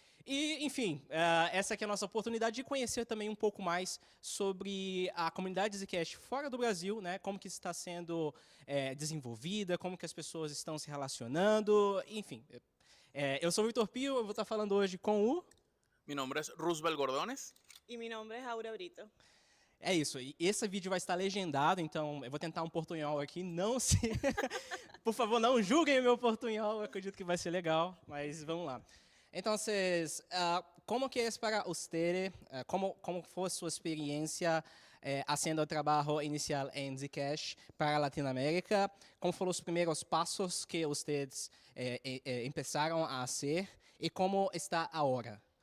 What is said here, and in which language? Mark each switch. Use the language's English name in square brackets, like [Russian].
[Portuguese] E, enfim, essa aqui é a nossa oportunidade de conhecer também um pouco mais sobre a comunidade Zcash fora do Brasil, né? Como que está sendo desenvolvida, como que as pessoas estão se relacionando, enfim. Eu sou o Vitor Pio, eu vou estar falando hoje com o... [Spanish] Mi nombre es Roosevelt Gordones. E mi nombre es Aura Brito. [Portuguese] É isso, e esse vídeo vai estar legendado, então eu vou tentar um portunhol aqui, não se... Por favor, não julguem o meu portunhol, eu acredito que vai ser legal, mas vamos lá. [Spanish] Entonces, ¿cómo que es para usted, cómo fue su experiencia haciendo el trabajo inicial en Zcash para Latinoamérica? ¿Cómo fueron los primeros pasos que ustedes empezaron a hacer y cómo está ahora?